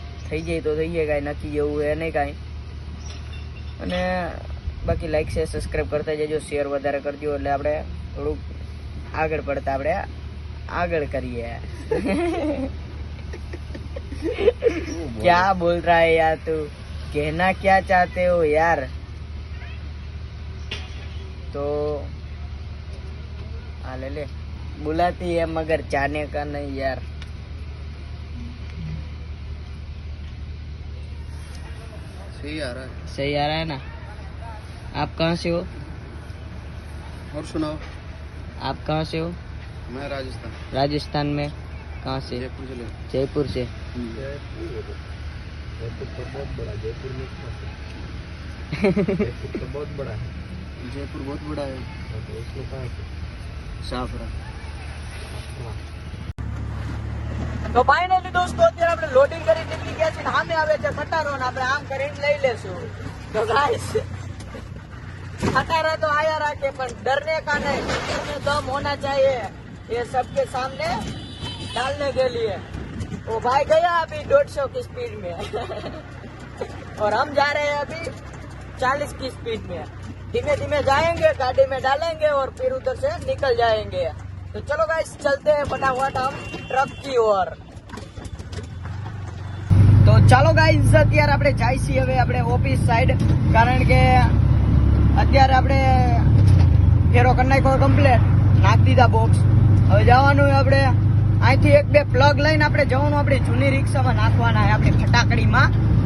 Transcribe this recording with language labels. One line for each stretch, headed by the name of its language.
Gujarati: થઈ જાય તો થઈ જાય, કાંઈ નક્કી જેવું એ નહીં કાંઈ. અને બાકી લાઈક શેર સબસ્ક્રાઈબ કરતા જજો, શેર વધારે કરજો, એટલે આપણે થોડુંક આગળ પડતા આપણે આગળ કરીએ.
Hindi: ક્યાં બોલ રહા હે યાર તું, कहना क्या चाहते हो यार? तो ले बुलाती है मगर जाने का नहीं यार. सही आ रहा है ना? आप कहाँ से हो? और सुनाओ. आप कहाँ से हो? मैं राजस्थान में. कहाँ से? जयपुर से. जयपुर तो बहुत बड़ा, जयपुर में तो बहुत बड़ा है. जयपुर बहुत बड़ा है. तो उसमें कहाँ से? साफरा.
Gujarati: તો ફાઇનલી દોસ્તો અત્યારે આપણે લોડિંગ કરી નીકળી ગયા છે, સામે આવે છે ખટારો, ને આપણે આમ કરીને લઈ લેશું. તો ગાઈસ
Hindi: खटारा तो आया रखे, पर डरने का नहीं, में दम होना चाहिए ये सबके सामने डालने के लिए. वो भाई गया अभी 150 की स्पीड में और हम जा रहे हैं अभी 40 की स्पीड में. धीमे धीमे जाएंगे, गाड़ी में डालेंगे और फिर उधर से निकल जाएंगे. तो चलो गाइस चलते हैं फटाफट हम ट्रक की ओर.
Gujarati: तो ચાલો ગાઈઝ અત્યારે આપણે જાય છીએ હવે આપણે ઓફિસ સાઈડ, કારણ કે અત્યારે આપણે ફેરો કરી નાખ્યો કમ્પ્લેટ, નાખી દીધા બોક્સ. હવે જવાનું હોય આપણે અહીંથી 1-2 પ્લગ લઈને આપણે જવાનું આપણી જૂની રિક્ષામાં નાખવાના છે, આપણી ફટાકડીમાં.